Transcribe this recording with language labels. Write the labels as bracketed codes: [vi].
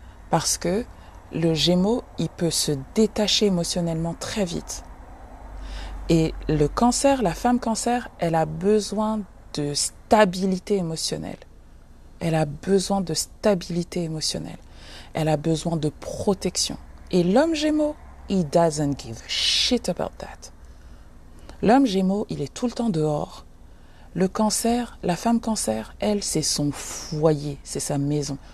[fr] Parce que le Gémeaux, il peut se détacher émotionnellement très vite. Et le Cancer, la femme Cancer, elle a besoin de stabilité émotionnelle. Elle a besoin de stabilité émotionnelle. Elle a besoin de protection. Et l'homme Gémeaux, [en] he doesn't give a shit about that. [fr] L'homme Gémeaux, il est tout le temps dehors. Le Cancer, la femme Cancer, elle, c'est son foyer, c'est sa maison.